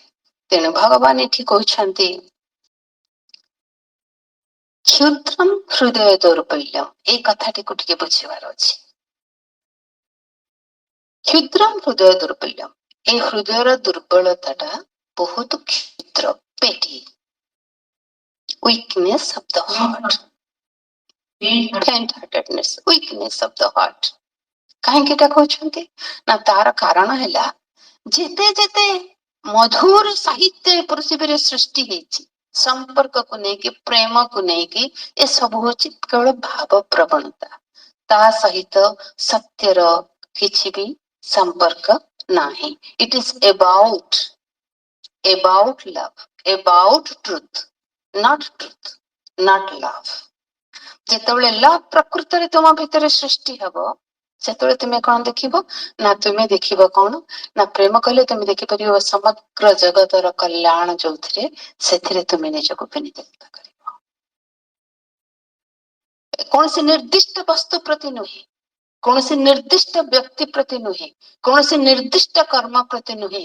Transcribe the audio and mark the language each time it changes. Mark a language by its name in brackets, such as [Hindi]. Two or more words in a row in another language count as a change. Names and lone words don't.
[Odia] ତେଣୁ ଭଗବାନ ଏଠି କହୁଛନ୍ତି [Sanskrit] କ୍ଷୁଦ୍ରମ୍ ହୃଦୟ ଦୌର୍ବଲ୍ୟମ୍। [Odia] ଏଇ କଥାଟିକୁ ଟିକେ ବୁଝିବାର ଅଛି। [Sanskrit] କ୍ଷୁଦ୍ରମ୍ ହୃଦୟ ଦୌର୍ବଲ୍ୟମ୍, [Odia] এই ହୃଦୟର ଦୁର୍ବଳତାଟା ବହୁତ କ୍ଷୁଦ୍ର, ପେଟି। [English] weakness of the heart, faint heartedness, weakness of the heart। [Odia] କାହିଁକି ଏଟା କହୁଛନ୍ତି? ନା ତାର କାରଣ ହେଲା, ଯେତେ ଯେତେ ମଧୁର ସାହିତ୍ୟ ପୃଥିବୀରେ ସୃଷ୍ଟି ହେଇଛି, ସମ୍ପର୍କକୁ ନେଇକି, ପ୍ରେମକୁ ନେଇକି, ଏସବୁ ହଉଛି କେବଳ ଭାବ ପ୍ରବଣତା। ତା ସହିତ ସତ୍ୟର କିଛି ବି ସମ୍ପର୍କ ନାହିଁ। [English] It is about love, about truth, not truth, not love। [Odia] ଯେତେବେଳେ ଲଭ ପ୍ରକୃତରେ ତୁମ ଭିତରେ ସୃଷ୍ଟି ହବ, ସେତେବେଳେ ତୁମେ କଣ ଦେଖିବ ନା ତୁମେ ଦେଖିବ କଣ ନା ପ୍ରେମ କଲେ ତୁମେ ଦେଖିପାରିବ ସମଗ୍ର ଜଗତର କଲ୍ୟାଣ ଯୋଉଥିରେ ସେଥିରେ ତୁମେ ନିଜକୁ ବିନିଯୁକ୍ତ କରିବ। କୌଣସି ନିର୍ଦ୍ଦିଷ୍ଟ ବସ୍ତୁ ପ୍ରତି ନୁହେଁ, କୌଣସି ନିର୍ଦ୍ଦିଷ୍ଟ ବ୍ୟକ୍ତି ପ୍ରତି ନୁହେଁ, କୌଣସି ନିର୍ଦ୍ଦିଷ୍ଟ କର୍ମ ପ୍ରତି ନୁହେଁ।